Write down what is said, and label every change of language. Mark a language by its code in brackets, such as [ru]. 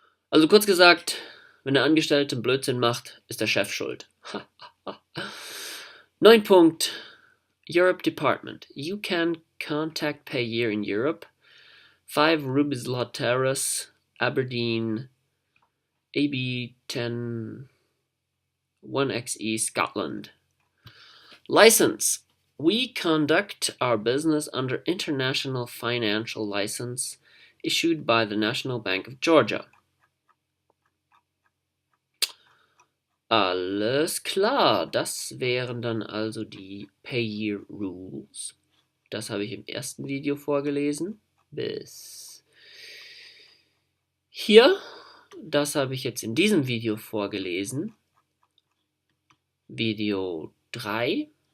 [de] Also kurz gesagt, wenn der Angestellte Blödsinn macht, ist der Chef schuld. [en] 9. Europe Department. You can contact Payeer in Europe. 5 Rubislaw Terrace, Aberdeen, AB 10 1XE, Scotland. License. We conduct our business under International Financial License issued by the National Bank of Georgia. [de] Alles klar, das wären dann also die Payeer Rules. Das habe ich im ersten Video vorgelesen. Bis hier. Das habe ich jetzt in diesem Video vorgelesen. Video 3.